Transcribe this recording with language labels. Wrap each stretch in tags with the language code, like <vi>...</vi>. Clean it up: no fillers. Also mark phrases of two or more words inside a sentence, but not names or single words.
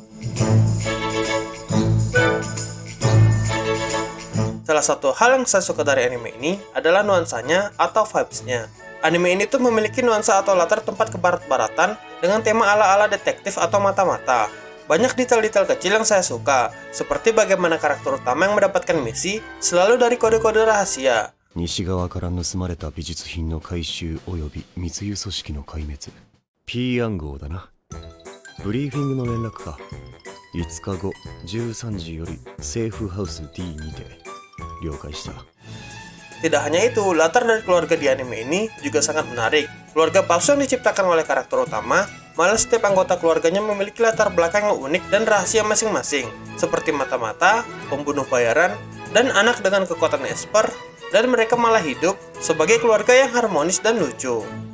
<id>Salah satu hal yang saya suka dari anime ini adalah nuansanya atau vibes-nya. Anime ini tuh memiliki nuansa atau latar tempat kebarat-baratan dengan tema ala-ala detektif atau mata-mata. Banyak detail-detail kecil yang saya suka, seperti bagaimana karakter utama yang mendapatkan misi selalu dari kode-kode rahasia.</id> <ja>西側から盗まれた美術品の回収および密輸組織の壊滅 P 暗号だなブリーフィングの連絡か5日後13時よりセーフハウス D にて了解した</ja> <id>Tidak hanya itu, latar dari keluarga di anime ini juga sangat menarik. Keluarga palsu yang diciptakan oleh karakter utama, malah setiap anggota keluarganya memiliki latar belakang yang unik dan rahasia masing-masing, seperti mata-mata, pembunuh bayaran, dan anak dengan kekuatan esper, dan mereka malah hidup sebagai keluarga yang harmonis dan lucu.</id>